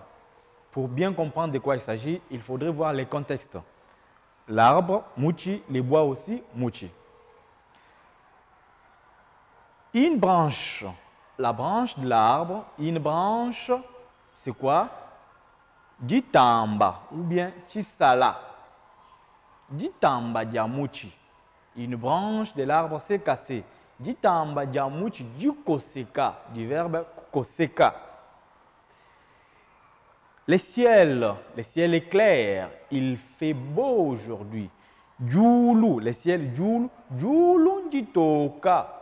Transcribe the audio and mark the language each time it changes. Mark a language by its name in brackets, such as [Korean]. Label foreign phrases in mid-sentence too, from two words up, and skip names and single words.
[French] Pour bien comprendre de quoi il s'agit, il faudrait voir les contextes. L'arbre, mouchi, les bois aussi, mouchi. Une branche, la branche de l'arbre, une branche, c'est quoi? [Luba-Lulua] Ditamba [French] ou bien [Luba-Lulua] chisala. Ditamba diamouchi. [French] Une branche de l'arbre s'est cassée. [Luba-Lulua] Ditamba diamouchi [French] du koseka, du verbe koseka. Le ciel est clair, il fait beau aujourd'hui. [Luba-Lulua] Djoulou, [French] le ciel [Luba-Lulua] djoulou, djoulou jitoka.